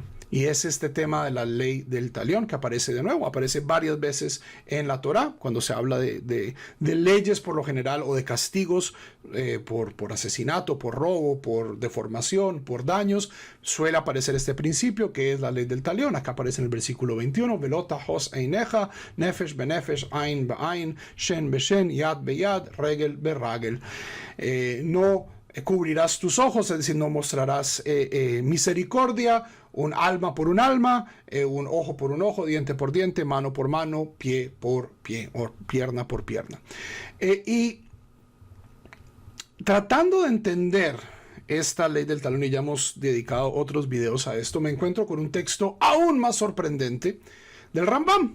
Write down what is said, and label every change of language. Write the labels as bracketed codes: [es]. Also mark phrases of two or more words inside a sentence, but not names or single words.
[es] Y es este tema de la ley del talión que aparece de nuevo, aparece varias veces en la Torá, cuando se habla de leyes por lo general o de castigos por asesinato, por robo, por deformación, por daños, suele aparecer este principio que es la ley del talión. Acá aparece en el versículo 21, [he] ולא תחוס עינך נפש בנפש עין בעין שן בשן יד ביד רגל ברגל. [es] No cubrirás tus ojos, es decir, no mostrarás misericordia, un alma por un alma, un ojo por un ojo, diente por diente, mano por mano, pie por pie, o pierna por pierna. Y tratando de entender esta ley del talón, y ya hemos dedicado otros videos a esto, me encuentro con un texto aún más sorprendente del Rambam.